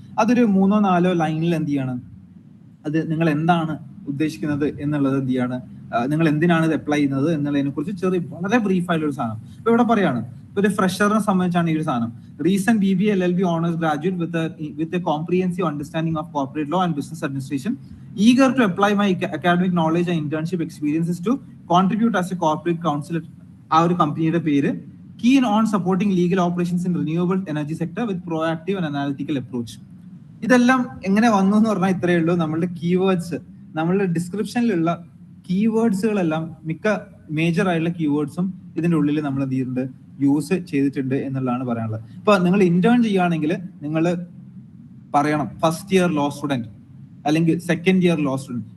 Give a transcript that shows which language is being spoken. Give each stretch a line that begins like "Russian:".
Malayalam: അതൊരു 3-4 ലൈനിൽ എന്ത് ചെയ്യാണ്, അത് നിങ്ങൾ എന്താണ് ഉദ്ദേശിക്കുന്നത് എന്നുള്ളത് എന്ത് ചെയ്യാണ്, നിങ്ങൾ എന്തിനാണ് ഇത് അപ്ലൈ ചെയ്യുന്നത് എന്നുള്ളതിനെ കുറിച്ച് വളരെ ബ്രീഫ് ആയിട്ടുള്ള ഒരു സാധനം ഇപ്പൊ ഇവിടെ പറയാണ്. ഒരു ഫ്രഷറിനെ സംബന്ധിച്ചാണ് ഈ ഒരു സാധനം.
English: Recent BBA LLB honours graduate with a comprehensive understanding of corporate law and business administration, eager to apply my academic knowledge and internship experiences to contribute as a corporate counsel.
Malayalam: ആ ഒരു കമ്പനിയുടെ പേര്.
English: Keen on supporting legal operations in renewable energy sector with proactive and analytical approach.
Malayalam: ഇതെല്ലാം എങ്ങനെ വന്നു എന്ന് പറഞ്ഞാൽ ഇത്രയേ ഉള്ളൂ. നമ്മളുടെ കീവേഡ്സ്, നമ്മളുടെ ഡിസ്ക്രിപ്ഷനിലുള്ള കീവേഡ്സുകളെല്ലാം മിക്ക മേജർ ആയിട്ടുള്ള കീവേഡ്സും ഇതിന്റെ ഉള്ളിൽ നമ്മൾ എന്ത് ചെയ്യുന്നുണ്ട്, യൂസ് ചെയ്തിട്ടുണ്ട് എന്നുള്ളതാണ് പറയാനുള്ളത്. ഇപ്പൊ നിങ്ങൾ ഇന്റേൺ ചെയ്യുകയാണെങ്കിൽ നിങ്ങൾ പറയണം ഫസ്റ്റ് ഇയർ ലോ സ്റ്റുഡന്റ് അല്ലെങ്കിൽ സെക്കൻഡ് ഇയർ ലോ സ്റ്റുഡന്റ്.